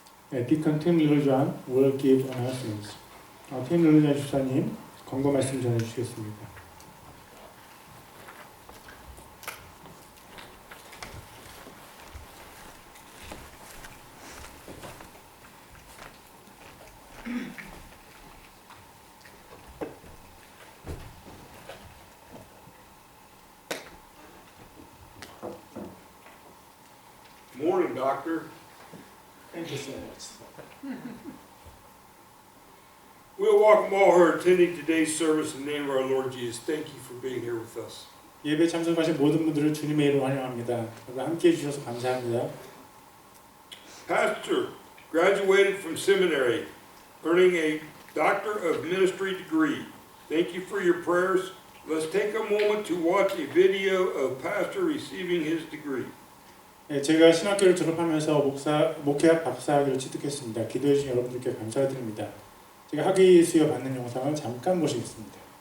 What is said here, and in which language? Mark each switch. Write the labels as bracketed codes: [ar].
[en] Deacon Tim Liljan will give announcements. [ko] 팀 릴리전 집사님 권고 말씀 전해주시겠습니다. [en] Morning, Doctor. Thank you so much. We'll welcome all who are attending today's service in the name of our Lord Jesus. Thank you for being here with us. [ko] 예배 참석하신 모든 분들을 주님의 이름으로 환영합니다. 함께해 주셔서 감사합니다. [en] Pastor graduated from seminary, earning a Doctor of Ministry degree. Thank you for your prayers. Let's take a moment to watch a video of Pastor receiving his degree. [ko] 네, 제가 신학교를 졸업하면서 목회학 박사학위를 취득했습니다. 기도해 주신 여러분들께 감사드립니다. 제가 학위 수여 받는 영상을 잠깐 보시겠습니다.